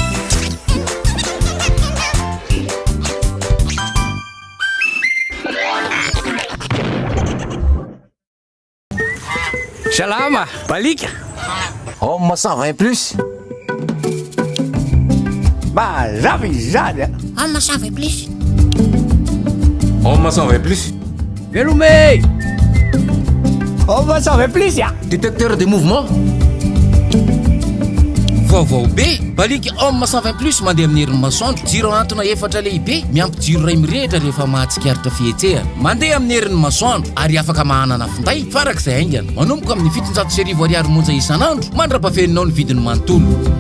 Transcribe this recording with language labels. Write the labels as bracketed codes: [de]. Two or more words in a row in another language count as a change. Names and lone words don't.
[mg] Salama, balika. Homme 120+. Mazava izany. Homme 120+. Homme 120+. Velome. Homme 120+ ya. [fr] Détecteur des mouvements. [mg] Vaovao be balika homme 120+ mandeha amin'ny herin'ny masoandro, jiro antona efatra lehibe miampy jiro ray mirehitra rehefa mahatsikaritra fietsehana, mandeha amin'ny herin'ny masoandro ary afaka mahanana finday farak'izay aingana, manomboka amin'ny 700 ariary monja isan'andro mandrapafeninao ny vidiny manontolo.